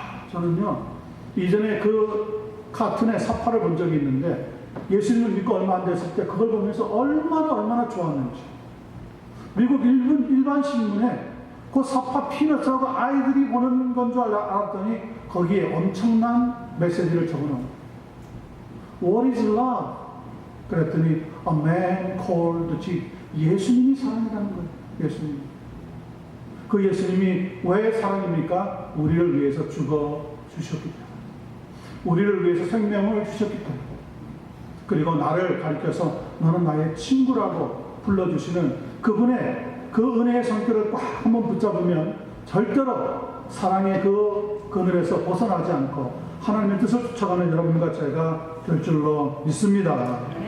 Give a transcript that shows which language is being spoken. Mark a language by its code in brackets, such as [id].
[ko] 저는요, 이전에 그 카툰의 사파를 본 적이 있는데 예수님을 믿고 얼마 안 됐을 때 그걸 보면서 얼마나 좋았는지. 미국 일반 신문에 그 사파 피너츠라고 아이들이 보는 건 줄 알았더니 거기에 엄청난 메시지를 적어놓은 거예요. [en] What is love? [ko] 그랬더니 [en] A man called Jesus. [ko] 예수님이 사랑이라는 거예요. 예수님. 그 예수님이 왜 사랑입니까? 우리를 위해서 죽어 주셨기 때문에. 우리를 위해서 생명을 주셨기 때문에. 그리고 나를 가리켜서 너는 나의 친구라고 불러주시는 그분의 그 은혜의 성격을 꽉 한번 붙잡으면 절대로 사랑의 그 그늘에서 벗어나지 않고 하나님의 뜻을 쫓아가는 여러분과 제가 될 줄로 믿습니다.